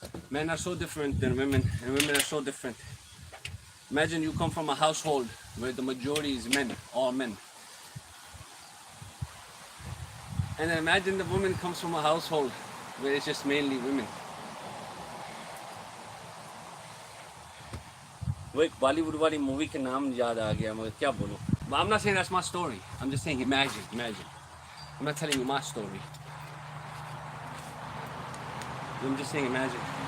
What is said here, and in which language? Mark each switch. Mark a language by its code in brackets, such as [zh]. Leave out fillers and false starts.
[en] Men are so different than women, and women are so different. Imagine you come from a household where the majority is men, all men. And then imagine the woman comes from a household where it's just mainly women. [hi] वो एक बॉलीवुड वाली movie के नाम याद आ गया मगर क्या बोलूं. [en] But I'm not saying that's my story. I'm just saying imagine. I'm not telling you my story. I'm just saying imagine.